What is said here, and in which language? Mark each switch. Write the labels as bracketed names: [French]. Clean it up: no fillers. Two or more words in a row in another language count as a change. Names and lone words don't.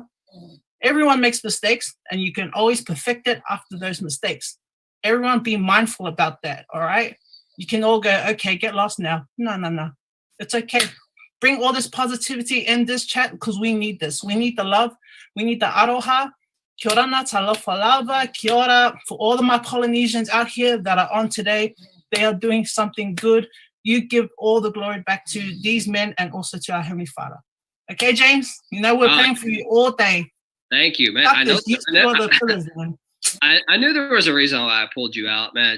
[English] Everyone makes mistakes, and you can always perfect it after those mistakes. Everyone be mindful about that, all right? You can all go, okay, get lost now. No. It's okay. Bring all this positivity in this chat, because we need this. We need the love. We need the aroha. [Māori] Kia ora [English] na [Samoan] talofa lava. [Māori] Kia ora [English] for all of my Polynesians out here that are on today. They are doing something good. You give all the glory back to these men and also to our Heavenly Father. Okay, James? You know we're praying for you all day. Thank you, man. I knew there was a reason why I pulled you out, man.